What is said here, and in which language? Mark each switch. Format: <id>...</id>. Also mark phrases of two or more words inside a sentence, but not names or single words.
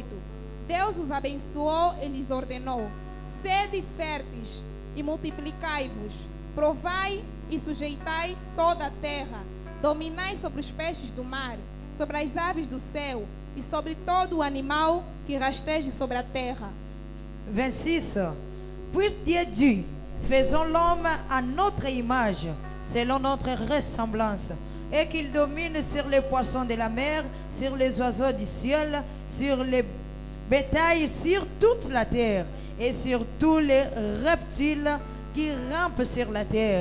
<pt>Deus os abençoou e lhes ordenou: sede férteis e multiplicai-vos. Provai e sujeitai toda a terra, dominai sobre os peixes do mar, sobre as aves do céu e sobre todo o animal que rasteje sobre a terra. 26.</pt> <fr>Puis Dieu dit, faisons l'homme à notre image, selon notre ressemblance, et qu'il domine sur les poissons de la mer, sur les oiseaux du ciel, sur les bétails, sur toute la terre, et sur tous les reptiles qui rampent sur la terre.</fr>